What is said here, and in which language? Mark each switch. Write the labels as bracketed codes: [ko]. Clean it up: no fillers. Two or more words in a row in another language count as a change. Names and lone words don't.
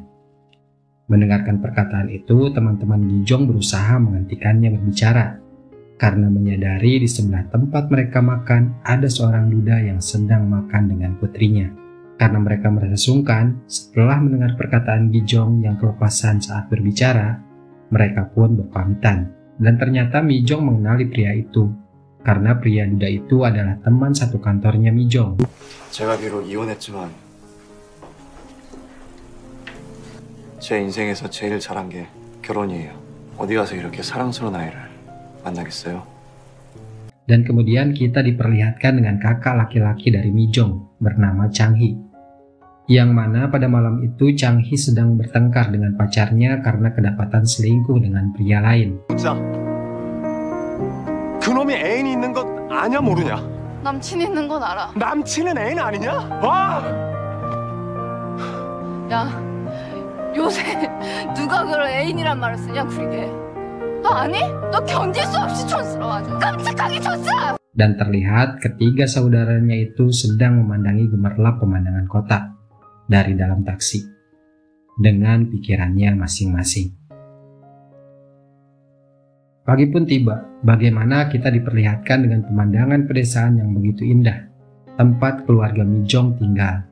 [id] Mendengarkan perkataan itu, teman-teman Gi Jong berusaha menghentikannya berbicara, karena menyadari di sebelah tempat mereka makan ada seorang duda yang sedang makan dengan putrinya. Karena mereka merasa sungkan, setelah mendengar perkataan Gi Jong yang kelepasan saat berbicara, mereka pun berpamitan. Dan ternyata Mi Jong mengenali pria itu, karena pria duda itu adalah teman satu kantornya Mi Jong. [ko] 제가 비록 이혼했지만 제 인생에서 제일 잘한 게 결혼이에요. 어디 가서 이렇게 사랑스러운 아이를 만나겠어요? [id] Dan kemudian kita diperlihatkan dengan kakak laki-laki dari Mi Jong bernama Chang Hee. Yang mana pada malam itu Chang Hee sedang bertengkar dengan pacarnya karena kedapatan selingkuh dengan pria lain. [ko] 그놈이 애인이 있는 것 아냐 모르냐? 남친 있는 건 알아. 남친은 애인 아니냐? 와! 야, 요새 누가 그런 애인이란 말을 쓰냐, 구리게. 너 아니? 너 견딜 수 없이 촌스러워 아주. 깜찍하게 촌스러워. [id] Dan terlihat ketiga saudaranya itu sedang memandangi gemerlap pemandangan kota dari dalam taksi dengan pikirannya masing-masing. Pagi pun tiba, bagaimana kita diperlihatkan dengan pemandangan pedesaan yang begitu indah, tempat keluarga Mi Jong tinggal.